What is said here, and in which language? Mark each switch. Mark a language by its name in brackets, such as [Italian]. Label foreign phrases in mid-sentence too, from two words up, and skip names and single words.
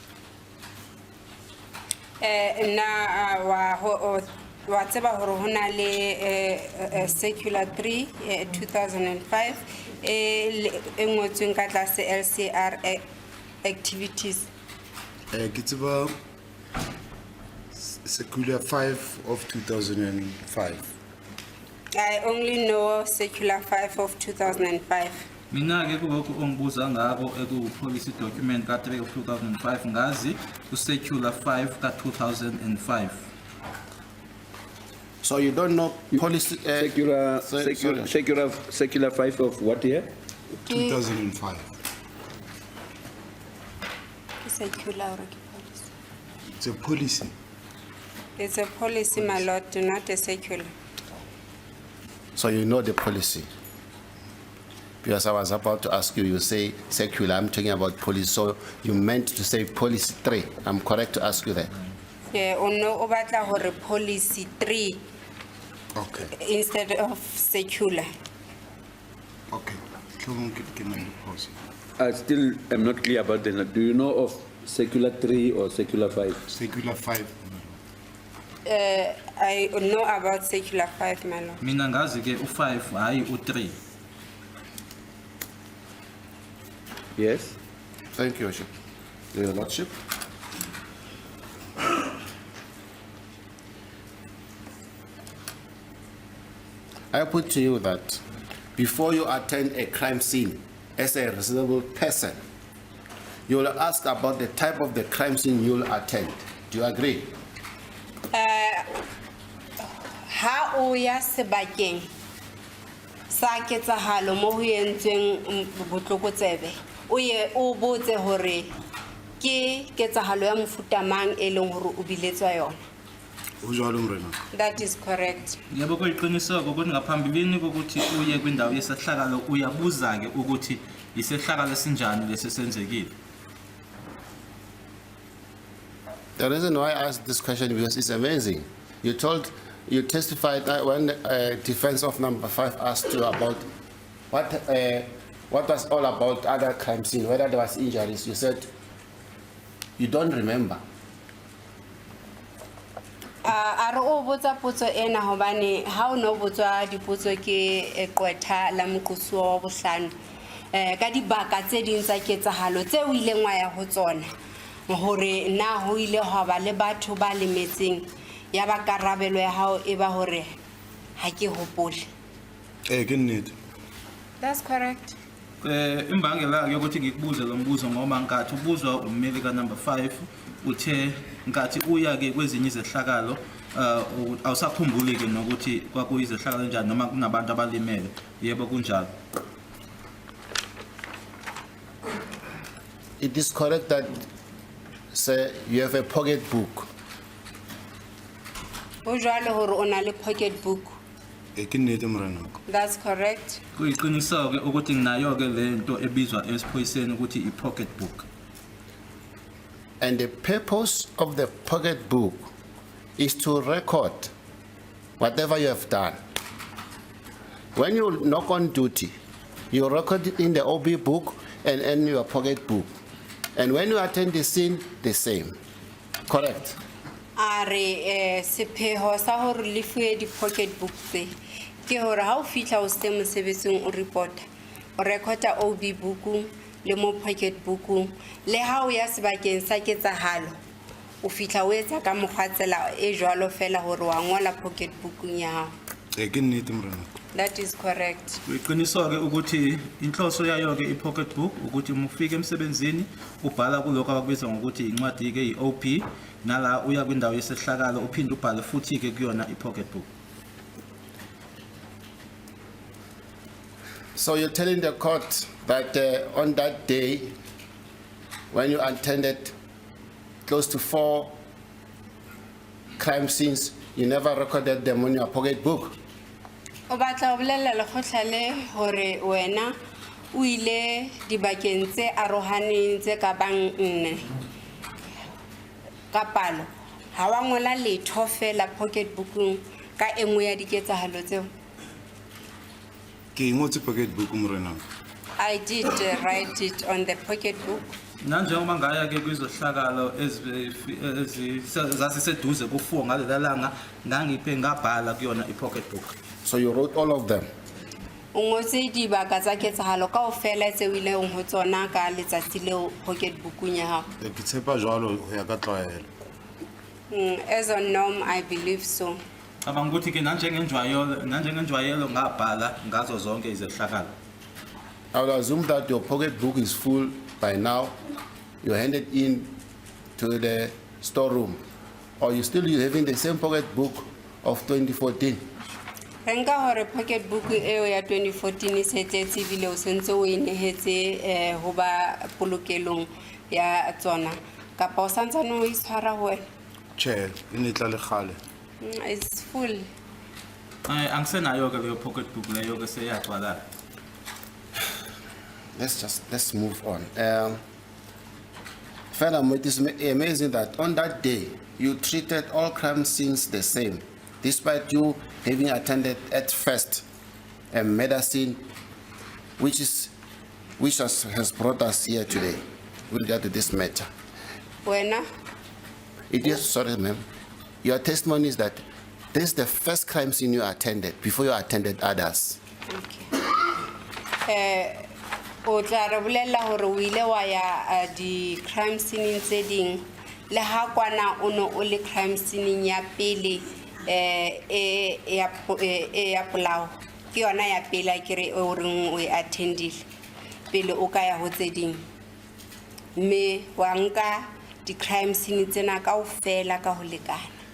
[Southern Sotho] Wa tseba hore hona le circular 3 2005 e ngotsweng ka tlase [English] LCR activities. [Southern Sotho] Ke tseba [English] circular 5 of 2005. I only know circular 5 of 2005. [Zulu] Mina ke kulokho ongibuza ngako eku [English] policy document [Zulu] ka 3 of 2005 ngazi ku circular 5 ka 2005. [English] So you don't know policy Secular 5 of what year? 2005. Circular or policy? It's a policy. It's a policy, my lord, not a circular. So you know the policy. Because I was about to ask you, you say secular, I'm talking about policy. So you meant to say policy 3. I'm correct to ask you that? Yeah, or no, [Southern Sotho] o batla hore policy 3 [English] Okay. instead of circular. Okay. Can I pause? I still am not clear about the. Do you know of secular 3 or secular 5? Circular 5. I know about circular 5, my lord. [Zulu] Mina ngazi ke u5 hayi u3. [English] Yes. Thank you, Your Lordship. I put to you that before you attend a crime scene as a reasonable person, you will ask about the type of the crime scene you will attend. Do you agree? [Southern Sotho] Ha o ya sebakeng sa ketsahalo mo ho entsweng botlokotsebe o ye o botse hore ke ketsahalo ya mofuta mang e leng hore o biletswa yona. Ho jwalo morena. [English] That is correct. [Zulu] Yebo kuyiqiniseko ukuthi ngaphambilini kokuthi uye kwindawo yesehlakalo uyabuza ke ukuthi isehlakalo esinjani lesisenzekile. [English] The reason why I asked this question because it's amazing. You testified that when defense of number 5 asked you about what was all about other crime scene, whether there was injuries, you said you don't remember. [Southern Sotho] A re o botsa potso ena hobane ha o no botswa dipotso ke qwetha la moqosi wa bohlano ka dibaka tse ding tsa ketsahalo tse o ileng wa ya ho tsona hore na ho ile ho ba le batho ba lemetseng ya ba karabelo ya hao e ba hore ha ke hopole. Ke nnete. [English] That's correct. [Zulu] Imbangela ke ukuthi ngikubuze lo mbuzo ngoba nkathi ubuzwa ummeli ka number 5 uthe nkathi uya ke kwezinye izehlakalo awusakhumbuli ke nokuthi kwakuyizehlakalo njani noma kunabantu abalimele. Yebo kunjalo. [English] It is correct that, sir, you have a pocket book. [Southern Sotho] Ho jwalo hore o na le [English] pocket book. [Southern Sotho] Ke nnete morena. [English] That's correct. [Zulu] Kuyiqiniseko ke ukuthi nginayo ke lento ebizwa esiphoyiseni ukuthi i- [English] pocket book. And the purpose of the pocket book is to record whatever you have done. When you knock on duty, you record it in the OB book and in your pocket book. And when you attend the scene, the same. Correct? [Southern Sotho] Are sepheho sa hore le fuwe di [English] pocket book [Southern Sotho] tse ke hore ha o fitla o se mosebetsing o report o recorda [English] OB book [Southern Sotho] le mo [English] pocket book [Southern Sotho] le ha o ya sebakeng sa ketsahalo o fitla o etsa ka mokgwatsela e jwalo fela hore wa ngola [English] pocket book [Southern Sotho] ya hao. Ke nnete morena. [English] That is correct. [Zulu] Kuyiqiniseko ke ukuthi inhloso yayo ke i- [English] pocket book [Zulu] ukuthi mufike emsebenzini ubhala kuloko abakubiza ngokuthi incwadi ke i-OP nala uya kwindawo yesehlakalo uphinde ubhale futhi ke kuyona i-pocket book. [English] So you're telling the court that on that day, when you attended close to 4 crime scenes, you never recorded them on your pocket book? [Southern Sotho] O batla o bolella lekgotla le hore wena o ile dibakeng tse arohaneng tse ka bang 4 ka palo ha wa ngola letho fela pocket bookung ka engwe ya diketsahalo tseo? Ke ngotse [English] pocket book [Southern Sotho] morena. [English] I did write it on the pocket book. [Zulu] Nanjengoba ngaya ke kwizohlakalo zasiseduze ku4 ngalelalanga ngangiphe ngabhala kuyona i- [English] pocket book. So you wrote all of them? [Southern Sotho] O ngotse dibaka tsa ketsahalo kaofela tse o ile ho tsona ka letsatsi leo pocket bookung ya hao? Ke tshepa jwalo ho ya ka tlwaelo. [English] As a norm, I believe so. [Zulu] Abanguthi ke nanjengenjwayelo ngabhala ngazo zonke izehlakalo. [English] I would assume that your pocket book is full by now. You hand it in to the storeroom. Or you still having the same pocket book of 2014? [Southern Sotho] Renka hore [English] pocket book [Southern Sotho] eo ya 2014 e setse ebile o sentse o inehetse ho ba polokelong ya tsona kapa o santsane o itshwara ho wena? Che, ine tla le gale. [English] It's full. [Zulu] Angisenayo ke leyo [English] pocket book [Zulu] leyo ke seyagcwala. [English] Let's move on. Furthermore, it is amazing that on that day, you treated all crime scenes the same, despite you having attended at first a murder scene, which has brought us here today with regard to this matter. [Southern Sotho] Wena? [English] It is, sorry ma'am, your testimony is that this is the first crime scene you attended before you attended others. Okay. [Southern Sotho] O tla re bolella hore o ile wa ya di [English] crime scene [Southern Sotho] tse ding le ha kwana o no o le [English] crime scene [Southern Sotho] ya pele ya polao ke yona ya pele ke re o reng o attendile pele o ka ya ho tse ding me wa nka di [English] crime scene [Southern Sotho] tsena kaofela ka ho lekana?